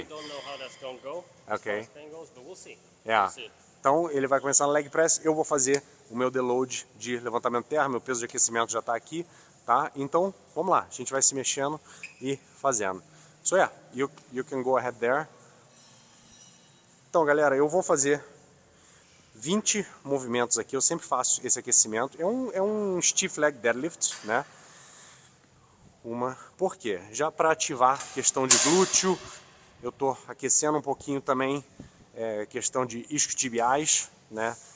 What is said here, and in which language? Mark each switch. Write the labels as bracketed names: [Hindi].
[English] actually don't know how that's going to go. Okay. As far as pain goes, but we'll see. Yeah. We'll see. [Portuguese] Então ele vai começar no leg press. Eu vou fazer o meu deload de levantamento de terra. Meu peso de aquecimento já está aqui, tá? Então vamos lá. A gente vai se mexendo e fazendo. [English] So yeah, you can go ahead there. [Portuguese] Então, galera, eu vou fazer 20 movimentos aqui. Eu sempre faço esse aquecimento. É um stiff leg deadlift, né? Por quê? Já para ativar questão de glúteo, eu estou aquecendo um pouquinho também questão de isquiotibiais, né?